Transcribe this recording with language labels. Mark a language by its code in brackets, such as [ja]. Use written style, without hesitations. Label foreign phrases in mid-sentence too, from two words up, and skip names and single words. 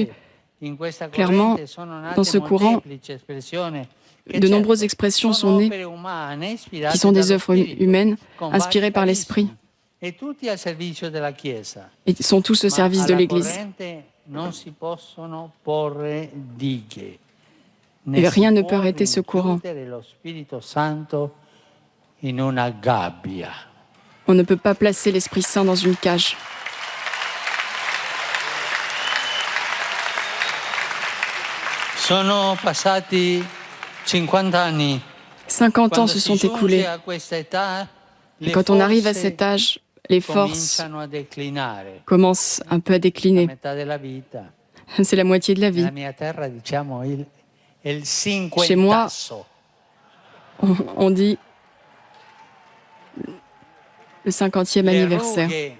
[fr] Clairement, dans ce courant, de nombreuses expressions sont nées, qui sont des œuvres humaines, inspirées par l'Esprit, et sont tous au service de l'Église. Et rien ne peut arrêter ce courant. On ne peut pas placer l'Esprit Saint dans une cage. [it] Sono passati 50 anni. [fr] 50 ans se sont écoulés. Et quand on arrive à cet âge, les forces commencent un peu à décliner. C'est la moitié de la vie. Chez moi, on le 50e anniversaire.